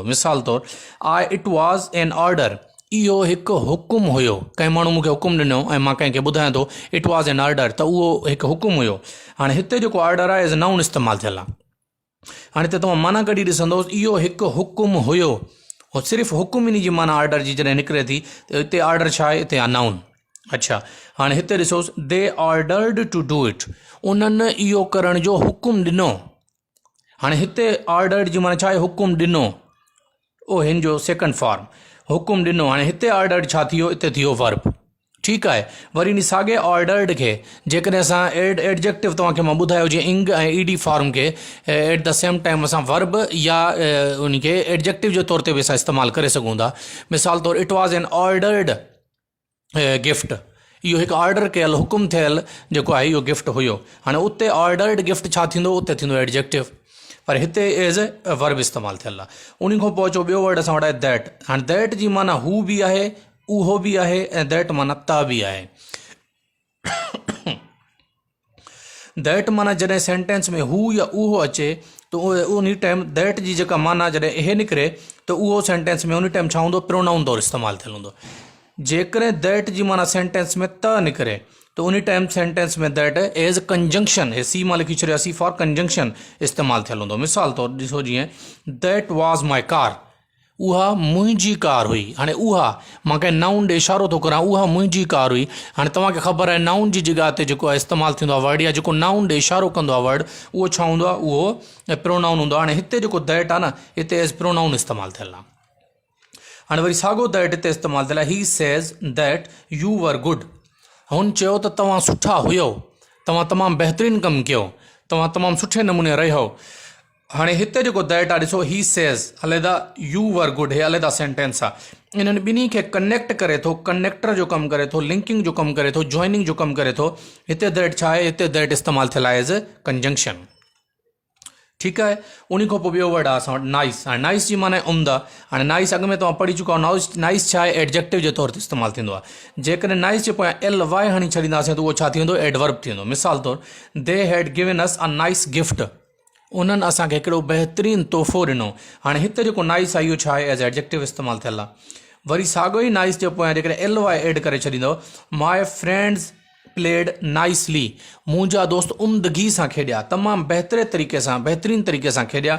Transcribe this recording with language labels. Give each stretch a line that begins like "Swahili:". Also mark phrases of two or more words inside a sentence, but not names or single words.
Sindhi: मिसाल तौरु
English: It was an order,
Sindhi: इहो हिकु हुकुम हुयो, कंहिं माण्हू मूंखे हुकुम ॾिनो ऐं मां कंहिंखे ॿुधायां थो
English: It was an order,
Sindhi: त उहो हिकु हुकुम हुयो। हाणे हिते जेको ऑर्डर आहे
English: as a noun
Sindhi: इस्तेमालु थियल आहे। हाणे हिते तव्हां माना कढी ॾिसंदोसि, इहो हिकु हुकुम हुयो, और सिर्फ़ु हुकुम इन जी माना ऑर्डर जी जॾहिं निकिरे थी त हिते ऑर्डर छा आहे, हिते आहे नाउन। अच्छा, हाणे हिते ॾिसोसि,
English: They ordered to do it,
Sindhi: उन्हनि इहो करण जो हुकुम ॾिनो। हाणे हिते ऑर्डर्ड जी माना छा आहे, हुकुम ॾिनो, ओ हिन जो
English: second form,
Sindhi: हुकुम ॾिनो। हाणे हिते ऑर्डर्ड छा थी वियो, हिते थी वियो वर्ब, ठीकु आहे। वरी इन साॻे ऑर्डर्ड खे जेकॾहिं असां एडजेक्टिव तव्हांखे मां ॿुधायो जीअं इंग ऐं ED फॉर्म खे
English: at the same time
Sindhi: असां वर्ब या उनखे एडजेक्टिव जे तौर ते बि असां इस्तेमालु करे सघूं था। मिसाल तौरु
English: It was an ordered gift,
Sindhi: इहो हिकु ऑर्डर कयल हुकुम थियल जेको आहे इहो गिफ्ट हुयो। हाणे उते
English: ordered gift
Sindhi: छा थींदो, उते थींदो एडजेक्टिव, पर हिते
English: as a verb
Sindhi: इस्तेमालु थियल आहे। उन खां पोइ अचो ॿियो वर्ड असां वटि आहे दैट। हाणे दैट जी माना हू बि आहे, उहो बि आहे, ऐं दैट माना ता बि आहे। दैट माना जॾहिं सेंटेंस में हू या उहो अचे त उन टाइम दैट जी जेका माना जॾहिं इहे निकिरे त उहो सेंटेंस में उन टाइम छा हूंदो, प्रोनाउन तौरु इस्तेमालु थियल हूंदो। जेकॾहिं दैट जी माना सेंटेंस में त निकिरे त उन टाइम सेंटेंस में
English: that as conjunction,
Sindhi: हे सी मां लिखी छॾियो,
English: C for conjunction
Sindhi: इस्तेमालु थियल हूंदो। मिसाल तौरु ॾिसो, जीअं
English: that was my car,
Sindhi: उहा मुंहिंजी कार हुई। हाणे उहा मां कंहिं नाउन ॾे इशारो थो करां, उहा मुंहिंजी कार हुई। हाणे तव्हांखे ख़बर आहे नाउन जी जॻह ते जेको आहे इस्तेमालु थींदो आहे वर्ड, या जेको नाउन ॾे इशारो कंदो आहे वर्ड, उहो छा हूंदो आहे, उहो प्रोनाउन हूंदो आहे। हाणे हिते जेको दैट आहे न, हिते
English: as pronoun
Sindhi: इस्तेमालु थियल आहे। हाणे वरी साॻियो दैट हिते इस्तेमालु थियल आहे,
English: He says that you were good,
Sindhi: हुन चयो त तव्हां सुठा हुयो, तव्हां तमामु बहितरीनु कमु कयो, तव्हां तमामु सुठे नमूने रहियो। हाणे हिते जेको दैट आहे ॾिसो,
English: He says
Sindhi: अलॻि,
English: you were good,
Sindhi: हे अलॻि सेंटेंस आहे। इन्हनि ॿिन्ही खे कनेक्ट करे थो, कनेक्टर जो कमु करे थो, लिंकिंग जो कमु करे थो, जॉइनिंग जो कमु करे थो। हिते दैट छा आहे, हिते दैट इस्तेमालु थियल आहे
English: as conjunction,
Sindhi: ठीकु आहे। उन खां पोइ ॿियो वर्ड आहे असां वटि नाइस। हाणे नाइस जी माना उम्दा। हाणे नाइस अॻु में तव्हां पढ़ी चुका आहियो, नाइस छा आहे, एडजेक्टिव जे तौर ते इस्तेमालु थींदो आहे। जेकॾहिं नाइस जे पोयां LY हणी छॾींदासीं त उहो छा थी वेंदो, एडवर्ब थी वेंदो। मिसाल तौरु,
English: They had given us a nice gift,
Sindhi: उन्हनि असांखे हिकिड़ो बहितरीनु तोहफ़ो ॾिनो। हाणे हिते जेको नाइस आहे इहो छा आहे,
English: as adjective
Sindhi: इस्तेमालु थियल आहे। वरी साॻियो ई नाइस जे पोयां जेकॾहिं LY एड करे छॾींदव,
English: My friends played nicely,
Sindhi: मुंहिंजा दोस्त उम्दगी सां खेॾिया, तमामु बहितरीनु तरीक़े सां खेॾिया।